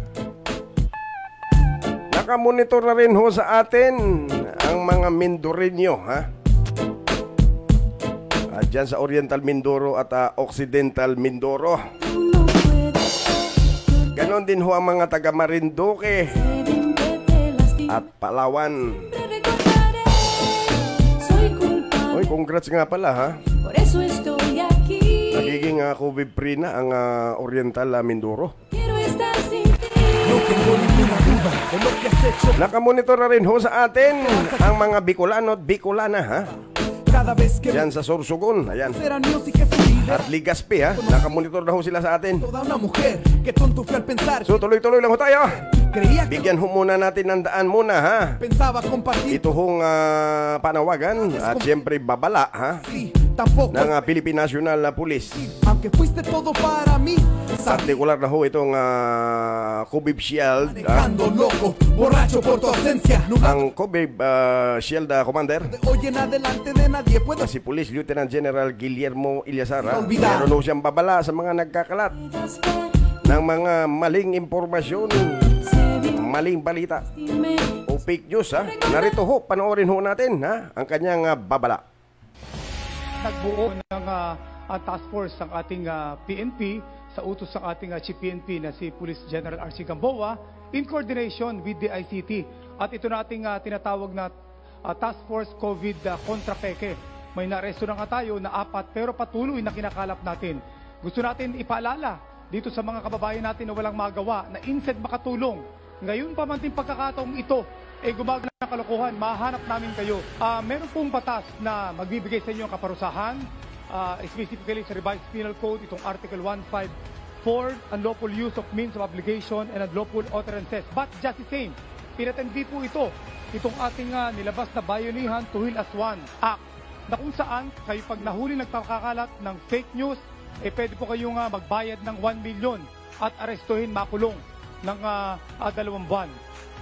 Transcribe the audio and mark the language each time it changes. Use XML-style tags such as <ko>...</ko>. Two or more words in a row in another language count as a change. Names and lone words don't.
<tl>Nakamonitor na rin ho sa atin ang mga Mindoreño ha, at dyan sa Oriental Mindoro at Occidental Mindoro.</tl> <es>No puedes.</es> <tl>Ganon din ho ang mga taga Marinduque</tl> <es>Sé bien que te lastimé.</es> <tl>at Palawan.</tl> <es>Recordaré. Soy culpable.</es> <tl>Oy, congrats nga pala ha.</tl> <es>Por eso estoy aquí.</es> <tl>Nagiging COVID-free na ang Oriental Mindoro.</tl> <es>Quiero estar sin ti. No tengo ninguna duda de lo que has hecho.</es> <tl>Nakamonitor na rin ho sa atin ang mga Bicolano at Bicolana ha,</tl> <es>Cada vez que</es> <tl>dyan sa Sorsogon. Ayan.</tl> <es>era music es tu líder.</es> <tl>At Ligaspi ha, nakamonitor na ho sila sa atin.</tl> <es>Toda una mujer que tonto fui al pensar.</es> <tl>So tuloy-tuloy lang ho tayo.</tl> <es>Creía que</es> <tl>Bigyan ho muna natin ng daan muna ha.</tl> <es>pensaba compartir.</es> <tl>Ito hong panawagan at siyempre babala ha</tl> <es>Sí, tampoco.</es> <tl>ng Philippine National Police.</tl> <es>Aunque fuiste todo para mí.</es> <tl>Partikular na ho itong COVID Shield</tl> <es>Manejando loco, borracho por tu ausencia. Nunca</es> <tl>ang COVID Shield Commander</tl> <es>de hoy en adelante de nadie puedo.</es> <tl>na si Police Lieutenant General Guillermo Ilyasar ha.</tl> <es>Olvidar.</es> <tl>Meron ho siyang babala sa mga nagkakalat ng mga maling impormasyon,</tl> <es>Sé bien</es> <tl>maling balita</tl> <es>que me</es> <tl>o</tl> <en>fake news</en> <tl>ha. Narito ho, panoorin ho natin ha ang kanyang babala. Nagbuo ng</tl> <en>task force</en> <tl>ang ating PNP sa utos ng ating Chief PNP na si Police General R.C.</tl> <en>Gamboa in coordination with the ICT.</en> <tl>At ito na ating tinatawag na Task Force COVID Contra Peke. May naresto na nga tayo na 4 pero patuloy na kinakalap natin. Gusto natin ipaalala dito sa mga kababayan natin na walang magawa na instead makatulong. Ngayon pa man din pagkakataong ito gumagawa ng kalokohan, mahanap namin kayo. Meron pong batas na magbibigay sa inyo ang kaparusahan, specifically sa Revised Penal Code, itong Article 154,</tl> <en>unlawful use of means of obligation and unlawful utterances. But just the same,</en> <tl>pinatindi po itong ating nilabas na Bayanihan to Heal as One Act, na kung saan kayo pag nahuli nagpakakalat ng</tl> <en>fake news,</en> <tl>pwede po kayong magbayad ng 1 million at arestuhin, makulong ng 2 buwan.</tl>